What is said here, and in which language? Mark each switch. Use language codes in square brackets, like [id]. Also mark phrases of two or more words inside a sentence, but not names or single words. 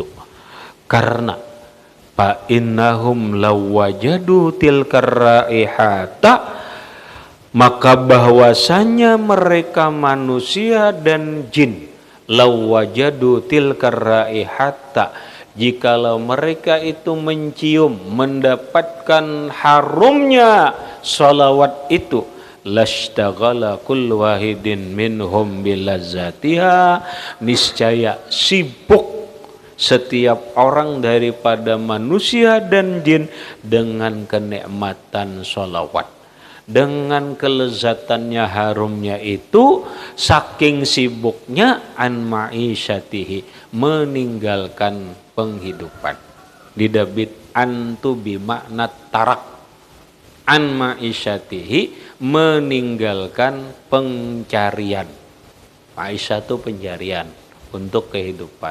[id] Karena [ar] فإنهم لوجدوا تلك الرائحة, [id] maka bahwasanya mereka manusia dan jin [ar] لوجدوا تلك الرائحة, [id] jikalau mereka itu mencium mendapatkan harumnya salawat itu, [ar] لاشتغل كل واحد منهم بلذتها, [id] niscaya sibuk setiap orang daripada manusia dan jin dengan kenikmatan sholawat, dengan kelezatannya harumnya itu, saking sibuknya [ar] عن معيشته, [id] meninggalkan penghidupan. Didabit antu [ar] بمعنى ترك, عن معيشته, [id] meninggalkan pencarian. Ma'isyah itu pencarian untuk kehidupan.